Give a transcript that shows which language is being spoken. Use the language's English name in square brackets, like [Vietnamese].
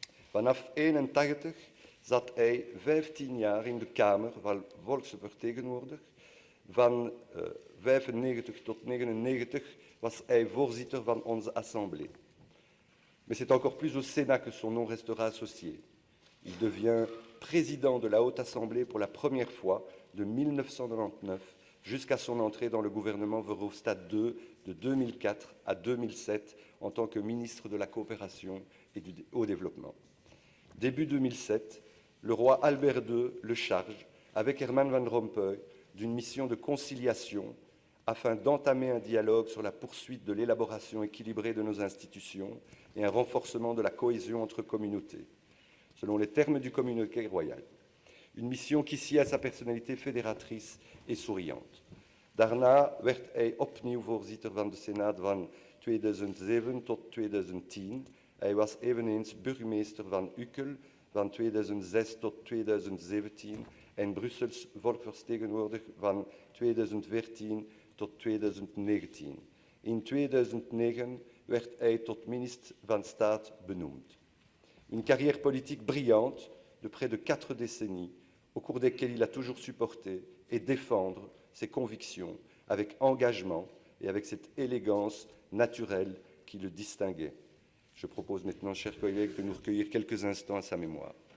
[Dutch] Vanaf 1981 zat hij 15 jaar in de Kamer van volksvertegenwoordiger. Van 1995 tot 1999 was hij voorzitter van onze assemblée. [French] Mais c'est encore plus au Sénat que son nom restera associé. Il devient président de la Haute Assemblée pour la première fois de 1999 jusqu'à son entrée dans le gouvernement Verhofstadt II de 2004 à 2007 en tant que ministre de la Coopération et du Haut Développement. Début 2007, le roi Albert II le charge, avec Herman Van Rompuy, d'une mission de conciliation afin d'entamer un dialogue sur la poursuite de l'élaboration équilibrée de nos institutions et un renforcement de la cohésion entre communautés, selon les termes du communiqué royal. Une mission qui sied à sa personnalité fédératrice et souriante. [Dutch] Daarna werd hij opnieuw voorzitter van de Senaat van 2007 tot 2010. Hij was eveneens burgemeester van Uckel van 2006 tot 2017 en Brussels volksvertegenwoordiger van 2014 tot 2019. In 2009 werd hij tot ministre van Staat benoemd. [French] Une carrière politique brillante de près de 4 décennies, au cours desquelles il a toujours supporté et défendre ses convictions avec engagement et avec cette élégance naturelle qui le distinguait. Je propose maintenant, chers collègues, de nous recueillir quelques instants à sa mémoire.